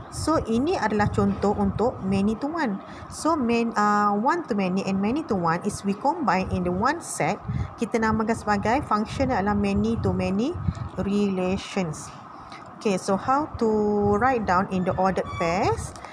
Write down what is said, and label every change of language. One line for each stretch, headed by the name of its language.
Indonesian: So ini adalah contoh untuk
English: many to one. So one to many and many to one is we combine in the one set.
Indonesian: Kita namakan sebagai function adalah
English: many to many relations. Okay, so how to write down in the ordered pairs?